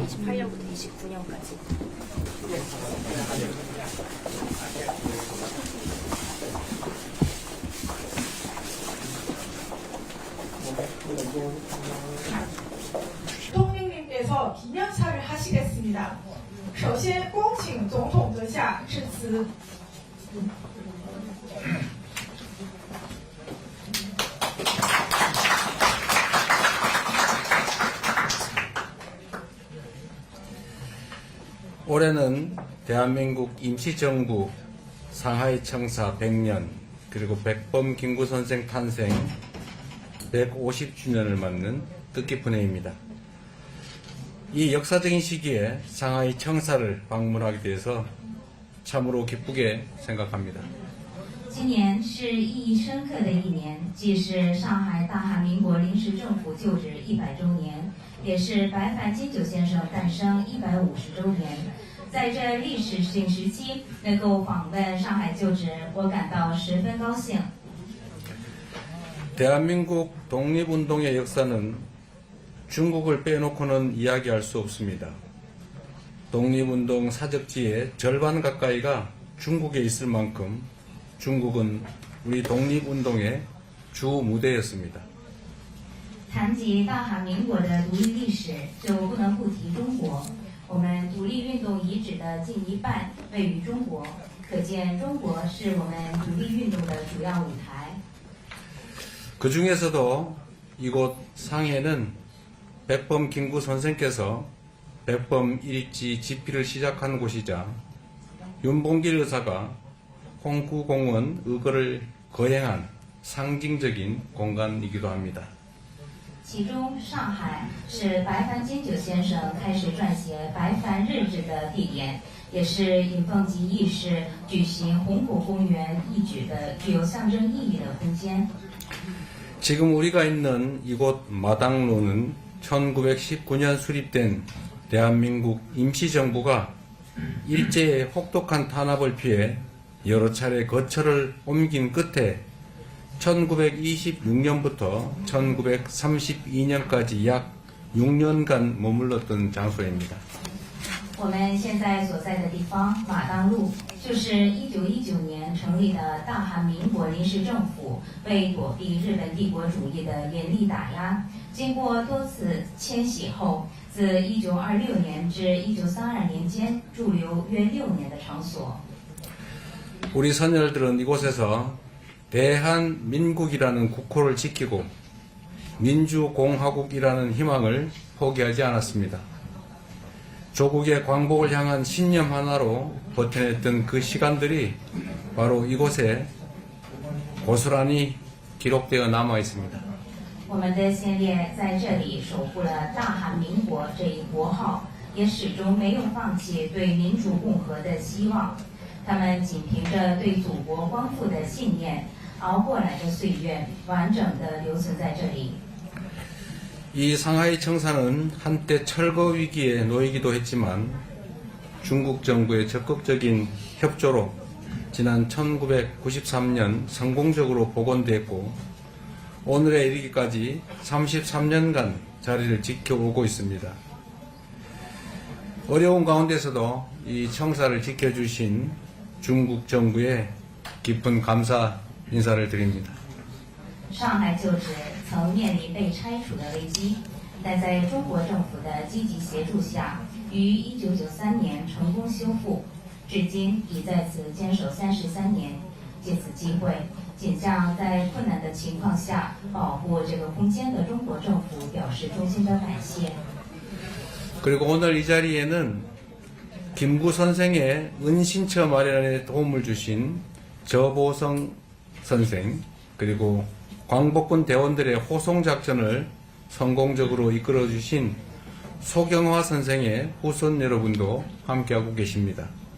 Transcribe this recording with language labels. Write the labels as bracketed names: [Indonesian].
[Korean] 28년부터 29년까지. 대통령님께서 기념사를 하시겠습니다. [Chinese] 首先恭请总统阁下致辞。 [Korean] 올해는 대한민국 임시정부 상하이 청사 100년 그리고 백범 김구 선생 탄생 150주년을 맞는 뜻깊은 해입니다. 이 역사적인 시기에 상하이 청사를 방문하게 돼서 참으로 기쁘게 생각합니다. [Chinese] 今年是意义深刻的一年，既是上海大韩民国临时政府就职100周年，也是白帆金九先生诞生150周年。在这历史性时期，能够访问上海就职，我感到十分高兴。 [Korean] 대한민국 독립운동의 역사는 중국을 빼놓고는 이야기할 수 없습니다. 독립운동 사적지의 절반 가까이가 중국에 있을 만큼 중국은 우리 독립운동의 주 무대였습니다. [Chinese] 谈及大韩民国的独立历史，就不能不提中国。我们独立运动遗址的近一半位于中国，可见中国是我们独立运动的主要舞台。 [Korean] 그 중에서도 이곳 상해는 백범 김구 선생께서 백범 일익지 집필을 시작한 곳이자 윤봉길 의사가 홍구공원 의거를 거행한 상징적인 공간이기도 합니다. [Chinese] 其中，上海是白帆金九先生开始撰写《白帆日志》的地点，也是尹奉吉义士举行红果公园义举的具有象征意义的空间。 [Korean] 지금 우리가 있는 이곳 마당로는 1919년 수립된 대한민국 임시정부가 일제의 혹독한 탄압을 피해 여러 차례 거처를 옮긴 끝에 1926년부터 1932년까지 약 6년간 머물렀던 장소입니다. [Chinese] 我们现在所在的地方马当路，就是1919年成立的大韩民国临时政府为躲避日本帝国主义的严厉打压，经过多次迁徙后，自1926年至1932年间驻留约6年的场所。 [Korean] 우리 선열들은 이곳에서 대한민국이라는 국호를 지키고 민주공화국이라는 희망을 포기하지 않았습니다. 조국의 광복을 향한 신념 하나로 버텨냈던 그 시간들이 바로 이곳에 고스란히 기록되어 남아 있습니다. [Chinese] 我们的先烈在这里守护了大韩民国这一国号，也始终没有放弃对民主共和的希望。他们仅凭着对祖国光复的信念，熬过来的岁月，完整地留存在这里。 [Korean] 이 상하이 청사는 한때 철거 위기에 놓이기도 했지만 중국 정부의 적극적인 협조로 지난 1993년 성공적으로 복원됐고 오늘에 이르기까지 33년간 자리를 지켜오고 있습니다. 어려운 가운데서도 이 청사를 지켜주신 중국 정부에 깊은 감사 인사를 드립니다. [Chinese] 上海旧址曾面临被拆除的危机，但在中国政府的积极协助下，于1993年成功修复，至今已在此坚守33年。借此机会，仅向在困难的情况下保护这个空间的中国政府表示衷心的感谢。 [Korean] 그리고 오늘 이 자리에는 김구 선생의 은신처 마련에 도움을 주신 저보성 선생, 그리고 광복군 대원들의 호송작전을 성공적으로 이끌어주신 소경화 선생의 후손 여러분도 함께하고 계십니다.